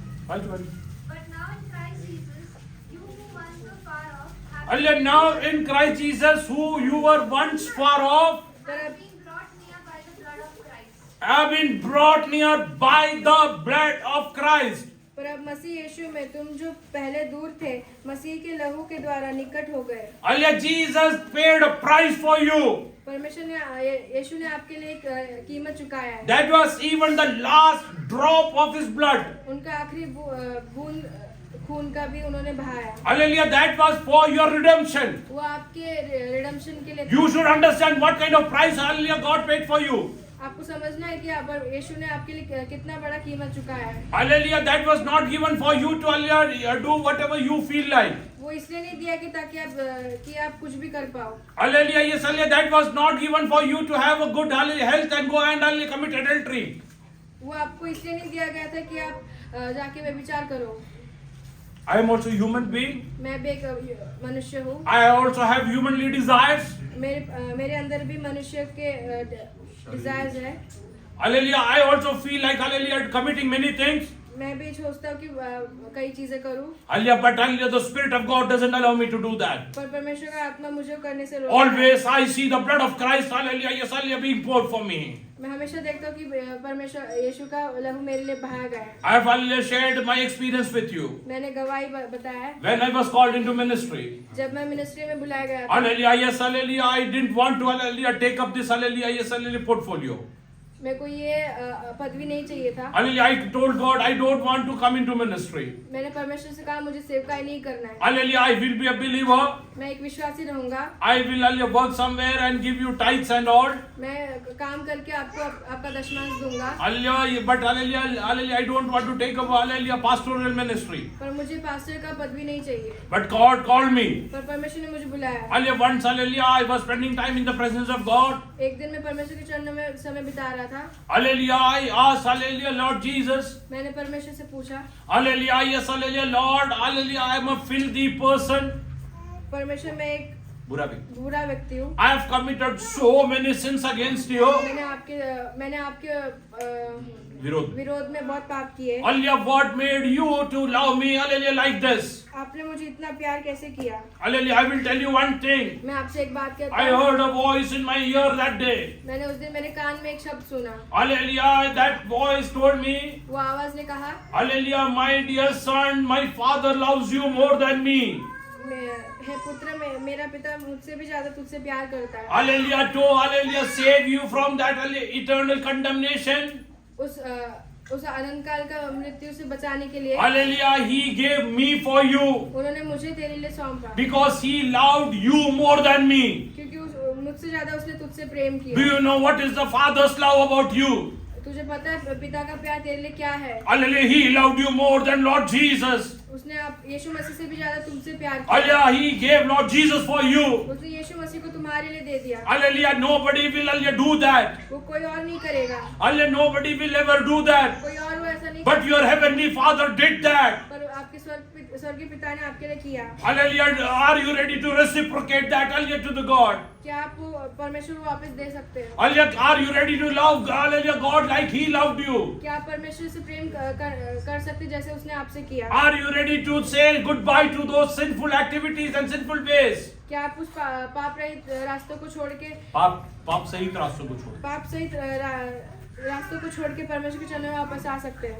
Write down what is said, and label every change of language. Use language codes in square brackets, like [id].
[en] Right. But now in Christ Jesus, you who once were far off, Hallelujah. Now in Christ Jesus, who you were once far off, have been brought near by the blood of Christ. have been brought near by the blood of Christ. [hi] पर अब मसीह यीशु में तुम जो पहले दूर थे, मसीह के लहू के द्वारा निकट हो गए। [en] Hallelujah. Jesus paid a price for you. [hi] परमेश्वर ने यीशु ने आपके लिए एक कीमत चुकाया है। [en] That was even the last drop of his blood. [hi] उनका आखिरी बूंद खून का भी उन्होंने बहाया। [en] Hallelujah. That was for your redemption. [hi] वो आपके रिडेम्पशन के लिए। [en] You should understand what kind of price, hallelujah, God paid for you. [hi] आपको समझना है कि यीशु ने आपके लिए कितना बड़ा कीमत चुकाया है। [en] Hallelujah. That was not given for you to, hallelujah, do whatever you feel like. [hi] वो इसलिए नहीं दिया कि ताकि आप कुछ भी कर पाओ। [en] Hallelujah. Yes, hallelujah. That was not given for you to have a good, hallelujah, health and go and, hallelujah, commit adultery. [hi] वो आपको इसलिए नहीं दिया गया था कि आप जाके व्यभिचार करो। [en] I am also human being. [hi] मैं भी एक मनुष्य हूँ। [en] I also have humanly desires. [hi] मेरे अंदर भी मनुष्य के डिजायर्स है। [en] Hallelujah. I also feel like, hallelujah, committing many things. [hi] मैं भी सोचता हूँ कि कई चीजें करूँ। [en] Hallelujah. But hallelujah, the Spirit of God doesn't allow me to do that. [hi] पर परमेश्वर का आत्मा मुझे करने से रोकता है। [en] Always I see the blood of Christ, hallelujah, yes, hallelujah, being poured for me. [hi] मैं हमेशा देखता हूँ कि परमेश्वर यीशु का लहू मेरे लिए बहाया गया है। [en] I have, hallelujah, shared my experience with you. [hi] मैंने गवाही बताया है। [en] When I was called into ministry, [hi] जब मैं मिनिस्ट्री में बुलाया गया था, [en] hallelujah, yes, hallelujah, I didn't want to, hallelujah, take up this, hallelujah, yes, hallelujah, portfolio. [hi] मेरे को ये पदवी नहीं चाहिए था। [en] Hallelujah. I told God, I don't want to come into ministry. [hi] मैंने परमेश्वर से कहा मुझे सेवकाई नहीं करना है। [en] Hallelujah. I will be a believer. [hi] मैं एक विश्वासी रहूंगा। [en] I will hallelujah, work somewhere and give you tithes and all. [hi] मैं काम करके आपको आपका दशमांश दूंगा। [en] Hallelujah. But hallelujah, hallelujah, I don't want to take up hallelujah pastoral ministry. [hi] पर मुझे पास्टर का पदवी नहीं चाहिए। [en] But God called me. [hi] पर परमेश्वर ने मुझे बुलाया। [en] Hallelujah. Once hallelujah, I was spending time in the presence of God. [hi] एक दिन मैं परमेश्वर के चरणों में समय बिता रहा था। [en] Hallelujah. I asked hallelujah, Lord Jesus. [hi] मैंने परमेश्वर से पूछा, [en] Hallelujah. Yes, hallelujah, Lord. Hallelujah. I am a filthy person. [hi] परमेश्वर मैं एक बुरा व्यक्ति. बुरा व्यक्ति हूँ। [en] I have committed so many sins against you. [hi] मैंने आपके विरोध. विरोध में बहुत पाप किए। [en] Hallelujah. What made you to love me? Hallelujah. Like this. [hi] आपने मुझे इतना प्यार कैसे किया? [en] Hallelujah. I will tell you one thing. [hi] मैं आपसे एक बात कहता [en] I [hi] हूँ। [en] heard a voice in my ear that day. [hi] मैंने उस दिन मेरे कान में एक शब्द सुना। [en] Hallelujah. That voice told me. [hi] वो आवाज ने कहा, [en] Hallelujah. My dear son, my father loves you more than me. [hi] हे पुत्र, मेरा पिता मुझसे भी ज्यादा तुझसे प्यार करता है। [en] Hallelujah. To hallelujah save you from that eternal condemnation. [hi] उस अनंत काल का मृत्यु से बचाने के लिए [en] Hallelujah. He gave me for you. [hi] उन्होंने मुझे तेरे लिए सौंपा। [en] Because he loved you more than me. [hi] क्योंकि मुझसे ज्यादा उसने तुझसे प्रेम किया। [en] Do you know what is the Father's love about you? [hi] तुझे पता है पिता का प्यार तेरे लिए क्या है? [en] Hallelujah. He loved you more than Lord Jesus. [hi] उसने आप यीशु मसीह से भी ज्यादा तुमसे प्यार किया। [en] Hallelujah. He gave Lord Jesus for you. [hi] उसने यीशु मसीह को तुम्हारे लिए दे दिया। [en] Hallelujah. Nobody will hallelujah do that. [hi] वो कोई और नहीं करेगा। [en] Hallelujah. Nobody will ever do that. [hi] कोई और वो ऐसा नहीं [en] But your heavenly Father did that. [hi] पर आपके स्वर्गीय पिता ने आपके लिए किया। [en] Hallelujah. Are you ready to reciprocate that hallelujah to the God? [hi] क्या आप वो परमेश्वर को वापस दे सकते हैं? [en] Hallelujah. Are you ready to love hallelujah God like He loved you? [hi] क्या आप परमेश्वर से प्रेम कर सकते हैं जैसे उसने आपसे किया? [en] Are you ready to say goodbye to those sinful activities and sinful ways? [hi] क्या आप उस पाप रहित रास्तों को छोड़ के पाप सहित रास्तों को छोड़. पाप सहित रास्तों को छोड़ के परमेश्वर के चरणों में वापस आ सकते हैं?